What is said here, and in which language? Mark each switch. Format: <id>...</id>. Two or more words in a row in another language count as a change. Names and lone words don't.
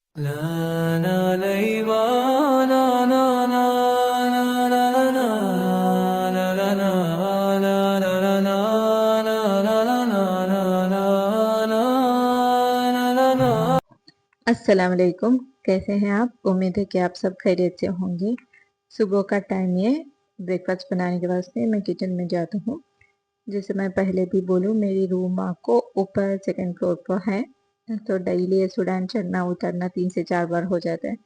<ar>ला ला लैवा ला ला ला ला ला ला ला ला ला ला ला ला ला ला ला ला ला ला। السلام عليكم.</ar> <hi>कैसे हैं आप? उम्मीद है कि आप सब खैरियत से होंगे। सुबह का टाइम है, ब्रेकफास्ट बनाने के वास्ते मैं किचन में जाता हूँ। जैसे मैं पहले भी बोलूँ, मेरी रूम आपको ऊपर</hi> <en>second floor</en> <hi>पर है, तो</hi> <en>daily student</en> <hi>चढ़ना उतरना 3 से 4 बार हो जाता है।</hi>